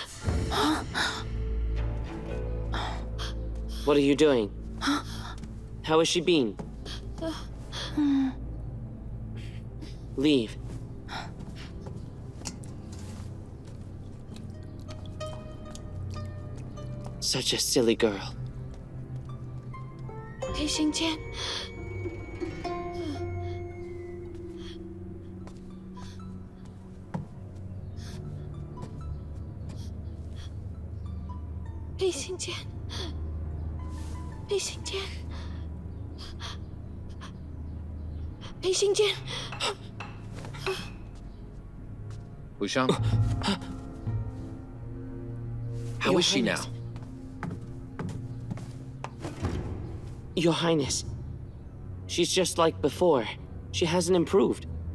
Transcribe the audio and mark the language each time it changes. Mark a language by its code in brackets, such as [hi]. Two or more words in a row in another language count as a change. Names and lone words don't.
[en] What are you doing? How has she been? Leave. Such a silly girl. Pei Xingjian. Pei Xingjian. Pei Xingjian. Pei Xingjian. Wushang? How is she now? Your Highness. She's just like before. She hasn't improved.